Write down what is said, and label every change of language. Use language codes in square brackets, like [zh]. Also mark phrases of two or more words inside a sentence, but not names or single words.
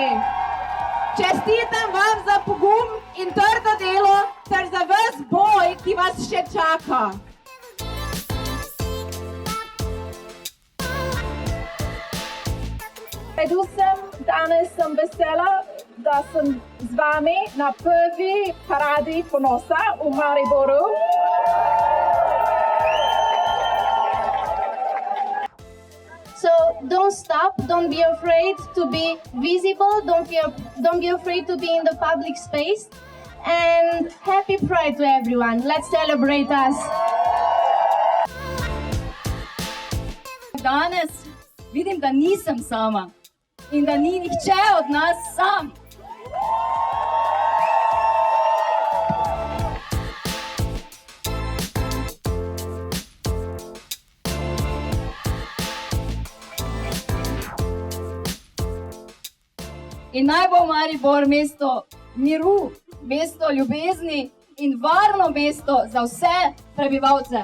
[sl] Čestitam vam za pogum in trdo delo ter za ves boj, ki vas še čaka. Predvsem danes sem vesela, da sem z vami na prvi paradi ponosa v Mariboru. [en] So don't stop, don't be afraid to be visible, don't be afraid to be in the public space. And happy Pride to everyone. Let's celebrate us. [sl] Danes vidim, da nisem sama in da ni nihče od nas sam. In naj bo Maribor mesto miru, mesto ljubezni in varno mesto za vse prebivalce.